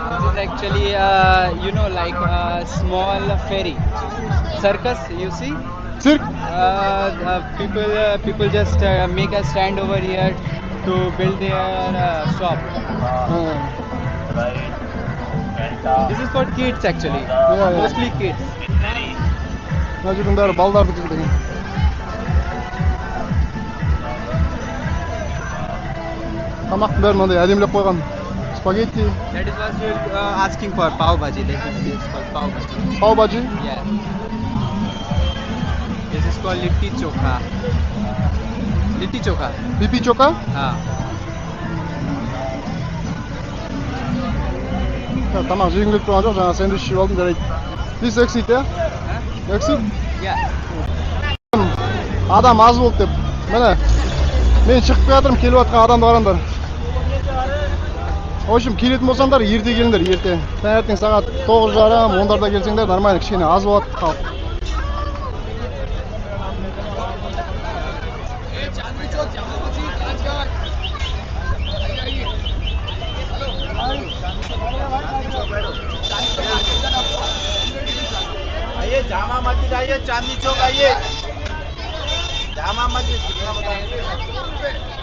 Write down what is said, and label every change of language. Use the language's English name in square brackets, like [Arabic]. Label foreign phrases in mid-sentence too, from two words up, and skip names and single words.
[English] is actually, you know, like a small ferry. Circus, you see? [Kazakh] Sirk. [English] People just make a stand over here to build their shop. This is for kids actually. yeah. Mostly kids. [Kazakh] Mына жердің бәрі балдардікі деген. Тамақтың бәрін мынандай әдемілеп қойған. Спагетти, [English] That is what you're asking for, pav bhaji. That is it's called pav bhaji. [Kazakh] пау баджи. [English] Yeah. This is called litti chokha. Litti chokha. [Kazakh] Пипи чока. Тамақ жегім келіп тұрған жоқ, жаңа сэндвич жеп алдым жарайды. [English] This exit, yeah? Exit? Yeah. [Kazakh] Адам аз болды деп. Міне, мен шығып жатырмын, келіп жатқан адамды қараңдар. [Russian] В общем, [Kazakh] келетін болсаңдар, ерте келіңдер, ерте. Таңертең сағат 9:30, 10-дарда келсеңдер, нормально, кішкене аз болады халық. [Hindi] आइए जामा मस्जिद आइए चांदनी चौक आइए जामा मस्जिद